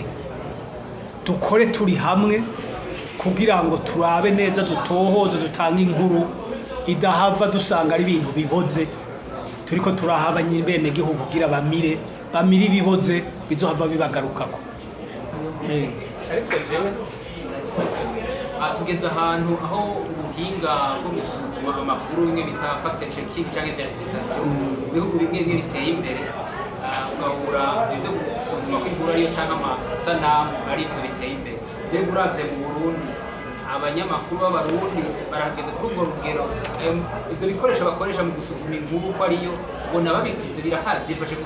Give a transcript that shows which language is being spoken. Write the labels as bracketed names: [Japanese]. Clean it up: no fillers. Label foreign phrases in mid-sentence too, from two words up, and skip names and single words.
[Rundi] Dukore turi hamwe kugira ngo turabe neza dutohoze dutanga inkuru idahava dusanga ari ibintu biboze turiko turahaba nyibene gihugu kugira bamire ibiboze bizohava bibagarukako. ariko jewe tugeze ahantu aho ubuhinga bwo gusuzuma amakuru bimwe bita [English] fact checking [Rundi] cyangwa interpretation mu bihugu bimwe bimwe biteye imbere, ugahura ibyo gusuzuma kw'inkuru ariyo cyangwa amasanamu ari ibyo biteye imbere. Mbega uravye mu Burundi abanyamakuru b'abarundi barahageze kuri urwo rugero, ibyo bikoresho bakoresha mu gusuzuma inkuru ko ariyo ubona babifise birahari byifashe gute?